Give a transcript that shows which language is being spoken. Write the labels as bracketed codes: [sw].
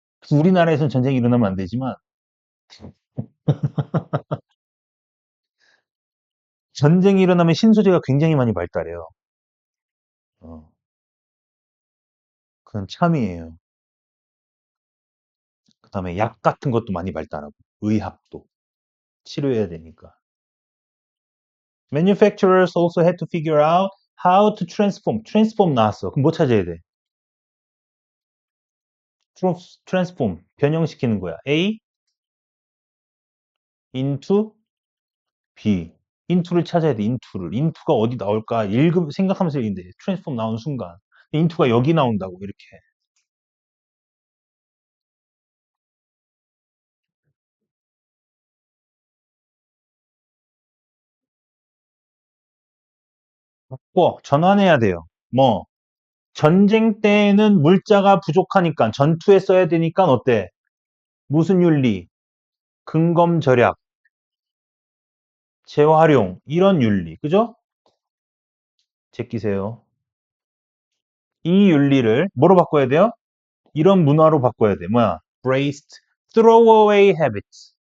[ko] 우리나라에서는 전쟁이 일어나면 안 되지만 전쟁이 일어나면 신소재가 굉장히 많이 발달해요. 어, 그건 참이에요. 그 다음에 약 같은 것도 많이 발달하고, 의학도 치료해야 되니까. [en] Manufacturers also had to figure out how to transform. [ko] transform 나왔어. 그럼 뭐 찾아야 돼? transform. 변형시키는 거야. A into B. into를 찾아야 돼. into를. into가 어디 나올까? 생각하면서 읽는데 transform 나오는 순간 into가 여기 나온다고 이렇게. 꼭 전환해야 돼요. 뭐 전쟁 때에는 물자가 부족하니까 전투에 써야 되니까 어때? 무슨 윤리? 근검 절약, 재활용 이런 윤리. 그죠? 제끼세요. 이 윤리를 뭐로 바꿔야 돼요? 이런 문화로 바꿔야 돼. 뭐야? [en] braced throwaway habits.